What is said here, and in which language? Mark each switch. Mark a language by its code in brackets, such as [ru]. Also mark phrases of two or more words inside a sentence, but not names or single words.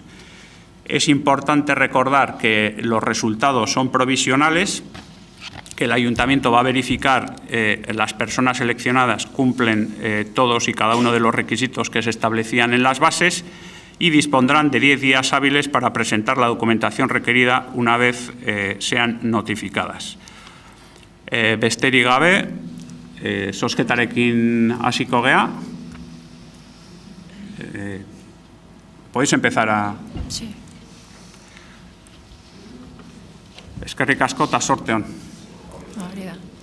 [es] Es importante recordar que los resultados son provisionales, que el Ayuntamiento va a verificar las personas seleccionadas cumplen todos y cada uno de los requisitos que se establecían en las bases y dispondrán de 10 días hábiles para presentar la documentación requerida una vez sean notificadas. [eu] Besterik gabe, zozketarekin hasiko gea. [es] Podéis empezar a... Sí. [eu] Eskerrik asko eta sorte on. Hori da.